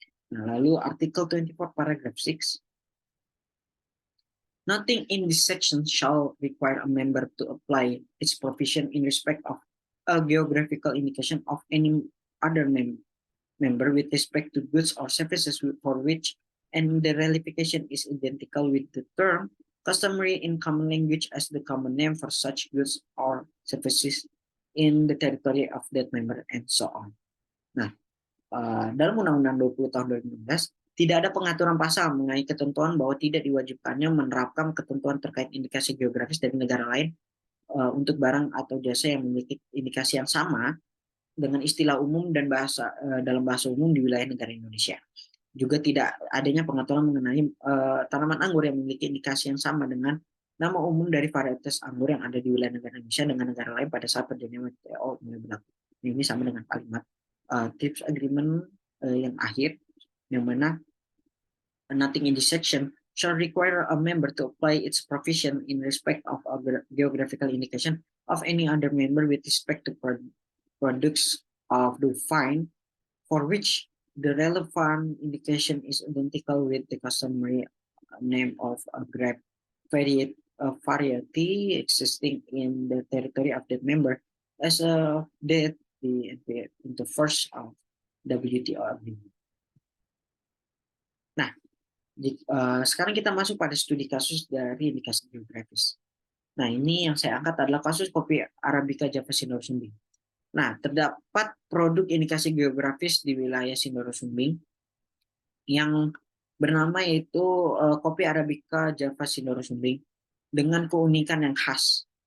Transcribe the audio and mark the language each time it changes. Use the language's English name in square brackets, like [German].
[Indonesian] Nah, lalu artikel 24 paragraph 6, [English] nothing in this section shall require a member to apply its provision in respect of a geographical indication of any other member with respect to goods or services for which and the relification is identical with the term customary in common language as the common name for such goods or services in the territory of that member and so on. [Indonesian] Nah, dalam Undang-Undang 20 tahun 2016 tidak ada pengaturan pasal mengenai ketentuan bahwa tidak diwajibkannya menerapkan ketentuan terkait indikasi geografis dari negara lain untuk barang atau jasa yang memiliki indikasi yang sama dengan istilah umum dan bahasa dalam bahasa umum di wilayah negara Indonesia. Juga tidak adanya pengaturan mengenai tanaman anggur yang memiliki indikasi yang sama dengan nama umum dari varietas anggur yang ada di wilayah negara Indonesia dengan negara lain pada saat perjanjian WTO mulai berlaku. Ini sama dengan kalimat TRIPS Agreement yang akhir, yang mana [English] nothing in this section shall require a member to apply its provision in respect of a geographical indication of any other member with respect to products of the vine for which the relevant indication is identical with the customary name of a grape variety existing in the territory of that member as a date in the first of WTO agreement. [Indonesian] Nah, sekarang kita masuk pada studi kasus dari indikasi geografis. Nah, ini yang saya angkat adalah kasus kopi Arabica Java Sindoro Sumbing. Nah, terdapat produk indikasi geografis di wilayah Sindoro Sumbing yang bernama yaitu kopi Arabica Java Sindoro Sumbing dengan keunikan yang khas.